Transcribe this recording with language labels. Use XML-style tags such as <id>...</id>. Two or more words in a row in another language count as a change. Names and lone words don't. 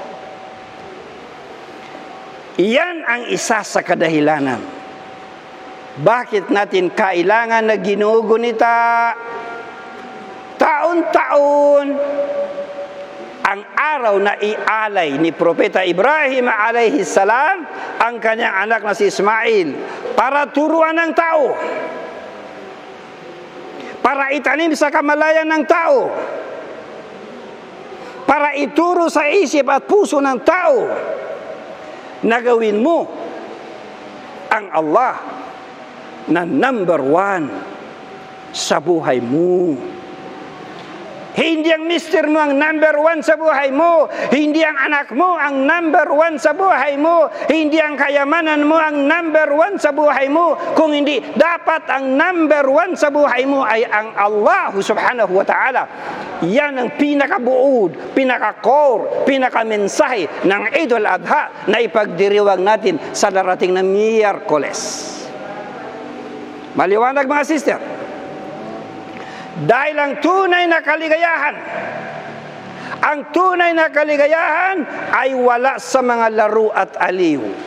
<tl>Iyan ang isa sa kadahilanan. Bakit natin kailangan na ginugunita taon-taon ang araw na ialay ni Propeta Ibrahim</tl> <ar>عليه السلام</ar> <tl>ang kanyang anak na si Ismail para turuan ng tao, para itanim sa kamalayan ng tao, para ituro sa isip at puso ng tao na gawin mo ang Allah na</tl> <en>number one</en> <tl>sa buhay mo. Hindi ang mister mo ang</tl> <en>number one</en> <tl>sa buhay mo. Hindi ang anak mo ang</tl> <en>number one</en> <tl>sa buhay mo. Hindi ang kayamanan mo ang</tl> <en>number one</en> <tl>sa buhay mo. Kung hindi, dapat ang</tl> <en>number one</en> <tl>sa buhay mo ay ang Allah</tl> <ar>سبحانه وتعالى.</ar> <tl>Yan ang pinakabuod, pinaka-core, pinaka-mensahe ng Eid al-Adha na ipagdiriwang natin sa darating na Miyerkules. Maliwanag mga sister. Dahil ang tunay na kaligayahan ay wala sa mga laro at aliw.</tl>